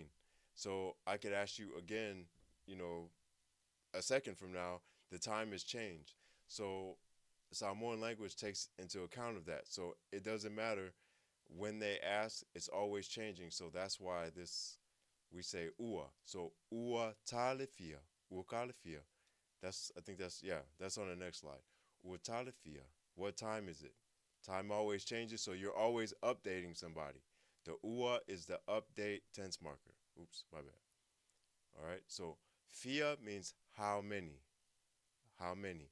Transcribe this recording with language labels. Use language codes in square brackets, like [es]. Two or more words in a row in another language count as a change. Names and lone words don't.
[en] So I could ask you again, a second from now, the time has changed. So Samoan language takes into account of that. So it doesn't matter when they ask, it's always changing. So that's why this we say ua. So [sm] ua talifia, ua kalifia. [en] I think that's, yeah, that's on the next slide. [sm] Ua talifia. [en] What time is it? Time always changes, so you're always updating somebody. The ua is the update tense marker. Oops, my bad. All right, so fia means how many, how many.